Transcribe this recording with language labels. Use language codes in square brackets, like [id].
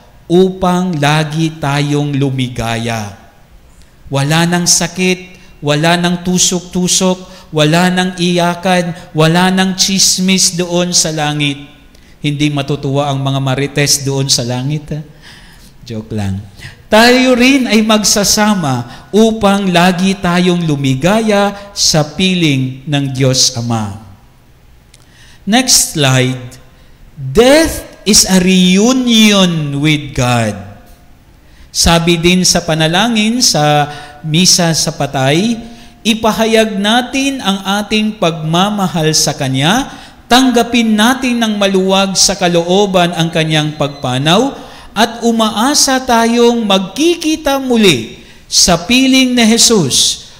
[tl] Upang lagi tayong lumigaya. Wala nang sakit, wala nang tusok-tusok, wala nang iyakan, wala nang chismis doon sa langit. Hindi matutuwa ang mga marites doon sa langit. Joke lang. Tayo rin ay magsasama upang lagi tayong lumigaya sa piling ng Diyos Ama. Next slide. [en] Death is a reunion with God. [tl] Sabi din sa panalangin sa misa sa patay, ipahayag natin ang ating pagmamahal sa Kanya, tanggapin natin ng maluwag sa kalooban ang Kanyang pagpanaw, at umaasa tayong magkikita muli sa piling ni Jesus.